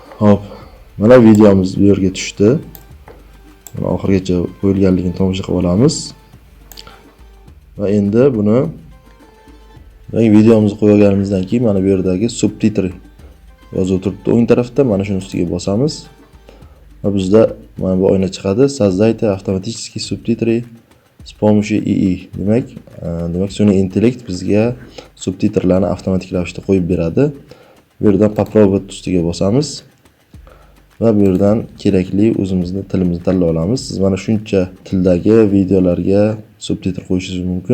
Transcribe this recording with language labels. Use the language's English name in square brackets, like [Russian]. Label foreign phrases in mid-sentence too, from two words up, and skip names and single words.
[Uzbek] Hop, Mana videomiz bu yerga tushdi. Mana oxirigacha qo'yilganligini tomosha qilib olamiz. Va endi buni videomizni qo'yib olganimizdan keyin mana bu yerdagi subtitr yozuv turibdi o'ng tarafda. Mana shuni ustiga bosamiz. Va bizda mana bu oyna chiqadi. [Russian] Создайте автоматические субтитры с помощью ИИ. [Uzbek] Demak sun'iy intellekt bizga subtitrlarni avtomatik ravishda qo'yib beradi. Bu yerdan попробовать ustiga bosamiz. Va bu yerdan kerakli o'zimizning tilimizni tanlab olamiz. Siz mana shuncha tildagi videolarga subtitr qo'yishingiz mumkin.